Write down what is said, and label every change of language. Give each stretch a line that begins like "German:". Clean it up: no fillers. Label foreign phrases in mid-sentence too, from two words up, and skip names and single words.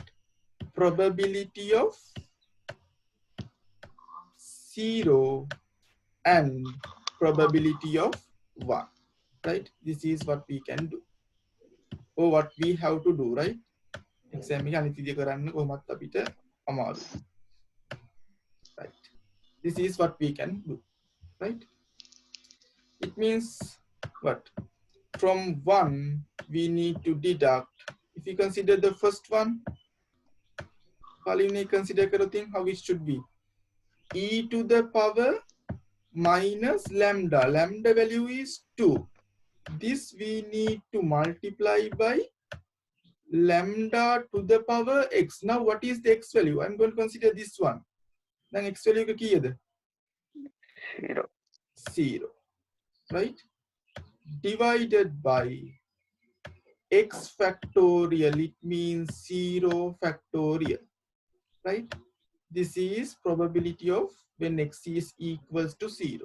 English: Probability of 0 and probability of 1, right? This is what we can do, or what we have to do, right?
Sinhala: exam එක අනිත් විදිය කරන්න කොහොමත් අපිට අමාරු.
English: Right. This is what we can do. Right. It means what? From 1 we need to deduct. If you consider the first one,
Sinhala: පළවෙනි consider කරොතින්
English: how it should be. E to the power minus lambda. Lambda value is 2. This we need to multiply by lambda to the power x. Now what is the x value? I'm going to consider this one. Then x value
Sinhala: එක කීයද?
English: 0. 0. Right? Divided by x factorial. It means 0 factorial. Right? This is probability of when x is equals to 0.